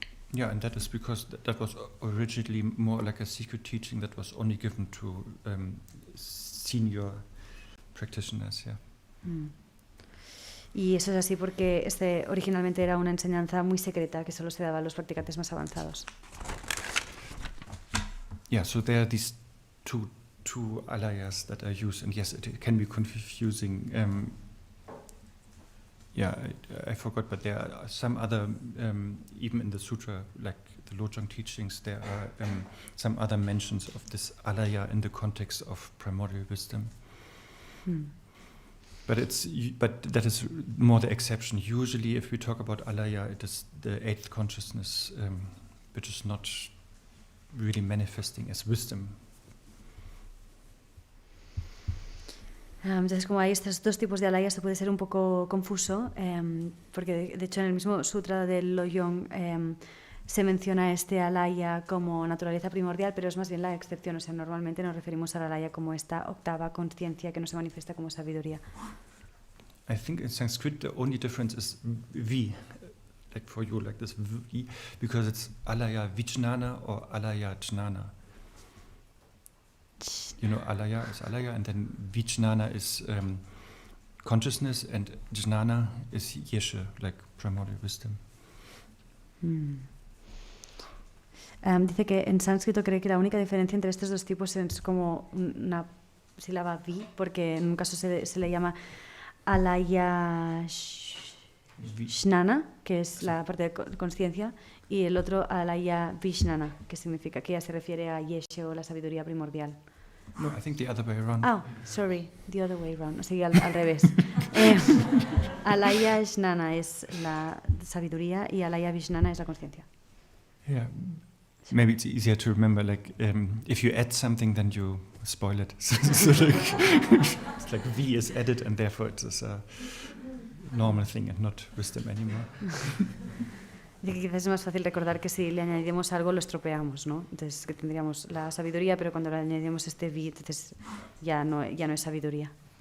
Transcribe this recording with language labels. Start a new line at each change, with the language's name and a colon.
English: Yeah, and that is because that was originally more like a secret teaching that was only given to senior practitioners. Yeah.
Spanish: Y eso es así porque originalmente era una enseñanza muy secreta que solo se daba a los practicantes más avanzados.
English: Yeah, so there are these two alayas that are used, and yes, it can be confusing. Yeah, I forgot, but there are some other, even in the sutra, like the Lojong teachings, there are some other mentions of this alaya in the context of primordial wisdom. But that is more the exception. Usually, if we talk about alaya, it is the 8th consciousness, which is not really manifesting as wisdom.
Spanish: Entonces, como hay estos 2 tipos de alayas, esto puede ser un poco confuso, porque de hecho en el mismo sutra del Lojong se menciona este alaya como naturaleza primordial, pero es más bien la excepción. O sea, normalmente nos referimos al alaya como esta 8ª conciencia que no se manifiesta como sabiduría.
English: I think in Sanskrit the only difference is vi, like for you, like this vi, because it's alaya vijnana or alaya jnana. Alaya is alaya, and then vijnana is consciousness, and jnana is yeshe, like primordial wisdom.
Spanish: Dice que en sánscrito cree que la única diferencia entre estos 2 tipos es como una sílaba vi, porque en un caso se le llama alaya jnana, que es la parte de conciencia, y el otro alaya vijnana, que significa que ya se refiere a yeshe o la sabiduría primordial.
English: No, I think the other way around. Oh, sorry, the other way around.
Spanish: O sea, al revés. Alaya jnana es la sabiduría y alaya vijnana es la conciencia.
English: Yeah, maybe it's easier to remember. Like, if you add something, then you spoil it. So it's like V is added, and therefore it is a normal thing and not wisdom anymore.
Spanish: Dice que quizás es más fácil recordar que si le añadimos algo lo estropeamos, ¿no? Entonces que tendríamos la sabiduría, pero cuando le añadimos este vi, entonces ya no es sabiduría.